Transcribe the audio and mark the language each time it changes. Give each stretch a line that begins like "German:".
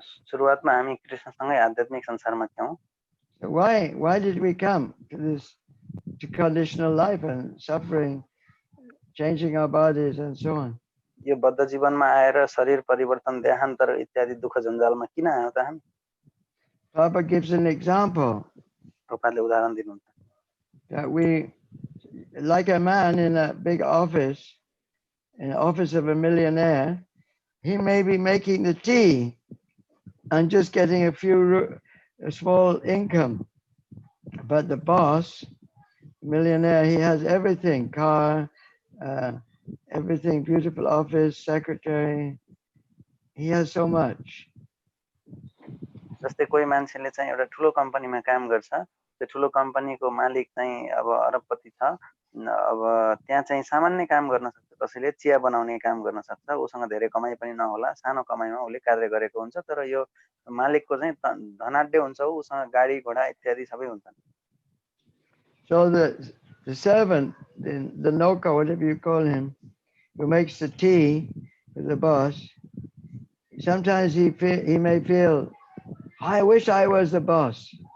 Nepali: सुरुवातमा हामी कृष्णसँगै आध्यात्मिक संसारमा थियौं.
English: So why did we come to this to conditional life and suffering, changing our bodies and so on?
Nepali: यो बद्ध जीवनमा आएर शरीर परिवर्तन देहान्तर इत्यादि दुःख जन्जालमा किन आयौं त हामी?
English: Prabhupada gives an example.
Nepali: प्रभुपादले उदाहरण दिनुहुन्छ.
English: That we, like a man in a big office, in the office of a millionaire, he may be making the tea and just getting a small income. But the boss, millionaire, he has everything, car, everything, beautiful office, secretary. He has so much.
Nepali: जस्तै कोही मान्छेले चाहिँ एउटा ठुलो कम्पनीमा काम गर्छ. त्यो ठुलो कम्पनीको मालिक चाहिँ अब अरबपति छ. अब त्यहाँ चाहिँ सामान्य काम गर्न सक्छ. कसैले चिया बनाउने काम गर्न सक्छ. उसँग धेरै कमाई पनि नहोला. सानो कमाईमा उले कार्य गरेको हुन्छ. तर यो मालिकको चाहिँ धनाढ्य हुन्छ. उसँग गाडी घोडा इत्यादि सबै हुन्छन्.
English: So the servant, the noka, whatever you call him, who makes the tea for the boss, sometimes he may feel, I wish I was the boss.